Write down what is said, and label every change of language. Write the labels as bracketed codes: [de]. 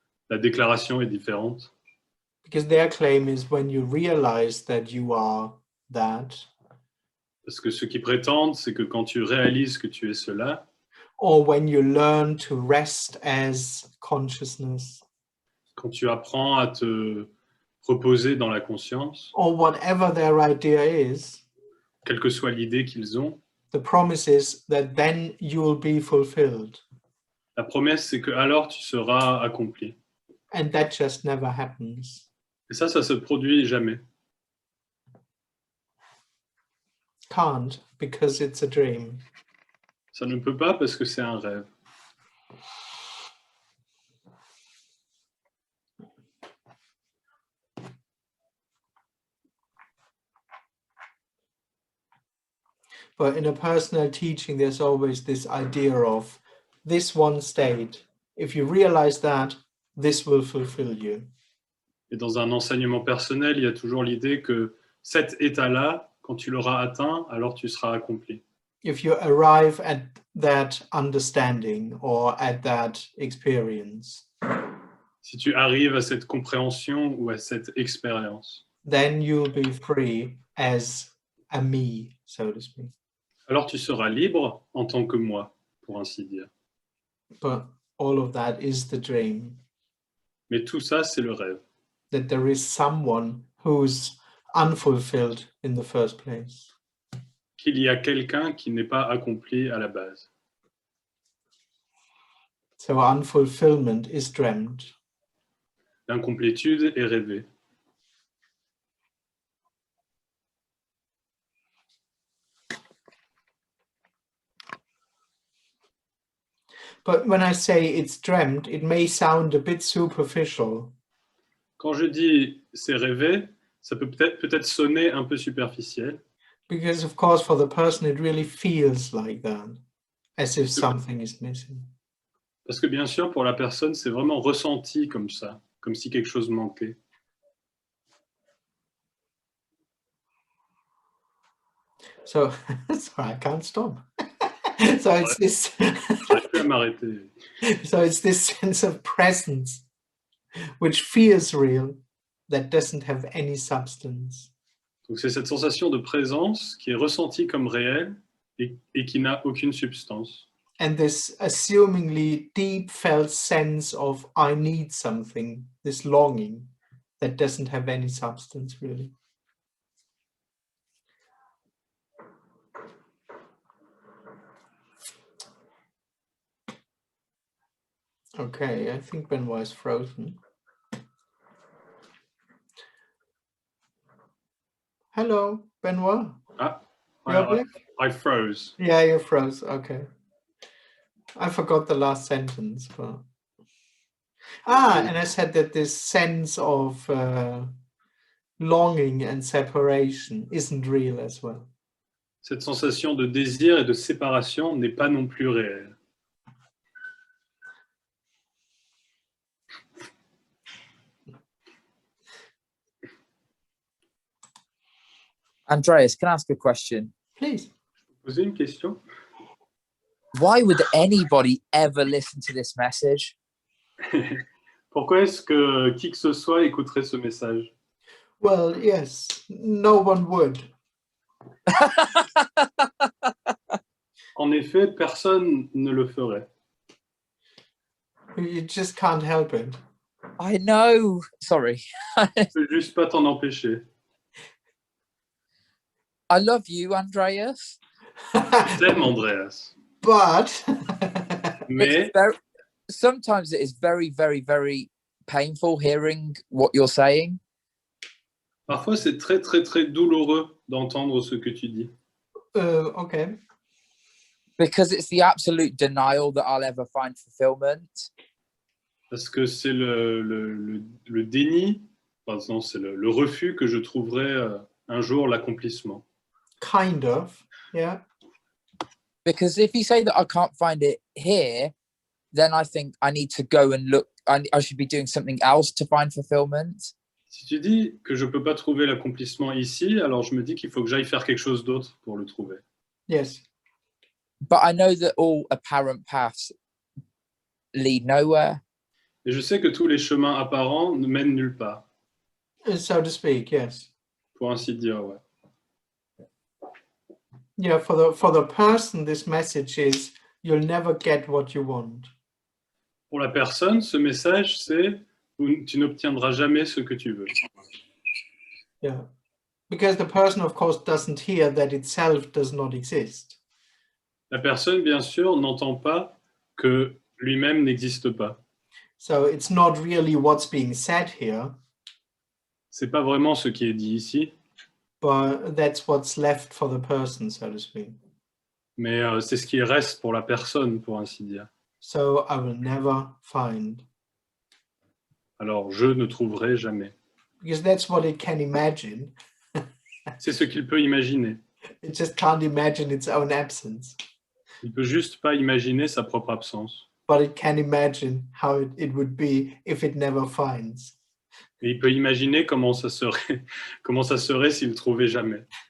[fr] La déclaration est différente. [en] Because their claim is when you realize that you are that, [fr] Parce que ceux qui prétendent, c'est que quand tu réalises que tu es cela, [en] or when you learn to rest as consciousness, [fr] quand tu apprends à te reposer dans la conscience, [en] or whatever their idea is, [fr] quelle que soit l'idée qu'ils ont, [en] the promise is that then you will be fulfilled. [fr] la promesse, c'est que alors tu seras accompli. [en] And that just never happens. [fr] Et ça se produit jamais. [en] Can't, because it's a dream. [fr] Ça ne peut pas parce que c'est un rêve. [en] But in a personal teaching, there's always this idea of this one state. If you realize that, this will fulfill you. [fr] Et dans un enseignement personnel, il y a toujours l'idée que cet état-là, quand tu l'auras atteint, alors tu seras accompli. [en] If you arrive at that understanding or at that experience, [fr] Si tu arrives à cette compréhension ou à cette expérience, [en] then you'll be free as a me, so to speak. [fr] alors tu seras libre en tant que moi, pour ainsi dire. [en] But all of that is the dream, [fr] Mais tout ça, c'est le rêve. [en] that there is someone who's unfulfilled in the first place. [fr] Qu'il y a quelqu'un qui n'est pas accompli à la base. [en] So unfulfillment is dreamt. [fr] L'incomplétude est rêvée. [en] But when I say it's dreamt, it may sound a bit superficial. [fr] Quand je dis c'est rêvé, ça peut peut-être sonner un peu superficiel. [en] Because of course, for the person, it really feels like that, as if something is missing. [fr] Parce que bien sûr, pour la personne, c'est vraiment ressenti comme ça, comme si quelque chose manquait. [en] So, sorry, I can't stop. So it's this. [fr] J'arrive plus à m'arrêter. [en] So it's this sense of presence, which feels real, that doesn't have any substance. [fr] Donc c'est cette sensation de présence qui est ressentie comme réelle et qui n'a aucune substance. [en] And this assumingly deep felt sense of I need something, this longing that doesn't have any substance really. Okay, I think Benoit is frozen. Hello, Benoit. I froze. Yeah, you froze. Okay. I forgot the last sentence. But... and I said that this sense of longing and separation isn't real as well. [fr] Cette sensation de désir et de séparation n'est pas non plus réelle. [en] Andreas, can I ask a question? Please. [fr] Poser une question? [en] Why would anybody ever listen to this message? [fr] Pourquoi est-ce que qui que ce soit écouterait ce message? [en] Well, yes, no one would. [fr] En effet, personne ne le ferait. [en] You just can't help it. I know. Sorry. [fr] Tu peux juste pas t'en empêcher. [en] I love you, Andreas. [fr] Je t'aime, Andreas. [en] But [fr] Mais [en] sometimes it is very, very, very painful hearing what you're saying. [fr] parfois, c'est très, très, très douloureux d'entendre ce que tu dis. [en] okay. Because it's the absolute denial that I'll ever find fulfillment. [fr] Parce que c'est le déni, pardon, c'est le refus que je trouverai un jour l'accomplissement. [en] Kind of, yeah. Because if you say that I can't find it here, then I think I need to go and look. I should be doing something else to find fulfillment. [fr] Si tu dis que je ne peux pas trouver l'accomplissement ici, alors je me dis qu'il faut que j'aille faire quelque chose d'autre pour le trouver. [en] Yes. But I know that all apparent paths lead nowhere. [fr] Et je sais que tous les chemins apparents ne mènent nulle part, [en] So to speak, yes. [fr] pour ainsi dire, ouais. [en] Yeah, for the person, this message is you'll never get what you want. [fr] Pour la personne, ce message, c'est tu n'obtiendras jamais ce que tu veux. [en] Yeah. Because the person, of course, doesn't hear that itself does not exist. [fr] La personne, bien sûr, n'entend pas que lui-même n'existe pas. [en] So it's not really what's being said here, [fr] C'est pas vraiment ce qui est dit ici, [en] but that's what's left for the person, so to speak. [fr] mais c'est ce qui reste pour la personne, pour ainsi dire. [en] So I will never find. [fr] Alors, je ne trouverai jamais. [en] Because that's what it can imagine. [fr] C'est ce qu'il peut imaginer. [en] It just can't imagine its own absence. [fr] Il peut juste pas imaginer sa propre absence. [en] But it can imagine how it would be if it never finds. [fr] Et il peut imaginer comment ça serait s'il ne trouvait jamais.